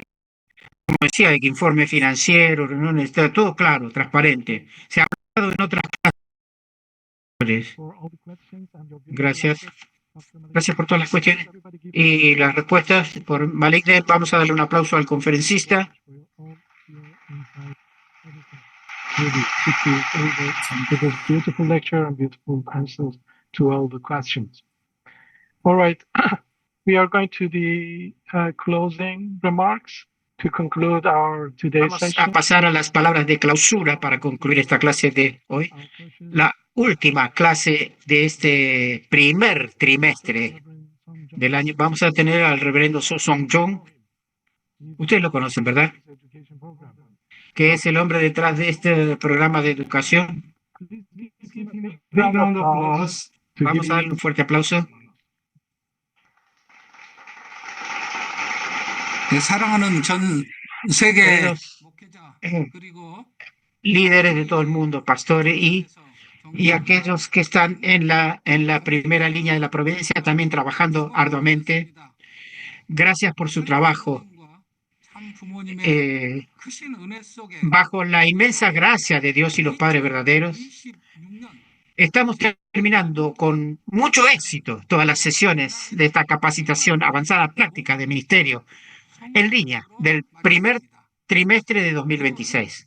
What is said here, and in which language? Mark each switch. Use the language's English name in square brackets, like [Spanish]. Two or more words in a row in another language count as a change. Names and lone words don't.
[Spanish] Como decía, de que informe financiero, reuniones, está todo claro, transparente. Se ha hablado en otras clases. Gracias. Gracias por todas las cuestiones y las respuestas por Malik. Vamos a darle un aplauso al conferencista. [English] It was a beautiful lecture and beautiful answers to all the questions. All right, we are going to the closing remarks to conclude our today's [Spanish] Vamos a [English] session. [Spanish] pasar a las palabras de clausura para concluir esta clase de hoy. La última clase de este primer trimestre del año. Vamos a tener al reverendo So Song Jong. Ustedes lo conocen, ¿verdad? Que es el hombre detrás de este programa de educación. Vamos a darle un fuerte aplauso. [Korean] 사랑하는 전 세계 [Spanish] Queridos [Korean] 목회자 그리고 [Spanish] líderes de todo el mundo, pastores y aquellos que están en la primera línea de la providencia, también trabajando arduamente. Gracias por su trabajo. Bajo la inmensa gracia de Dios y los padres verdaderos, estamos terminando con mucho éxito todas las sesiones de esta capacitación avanzada práctica de ministerio en línea del primer trimestre de 2026.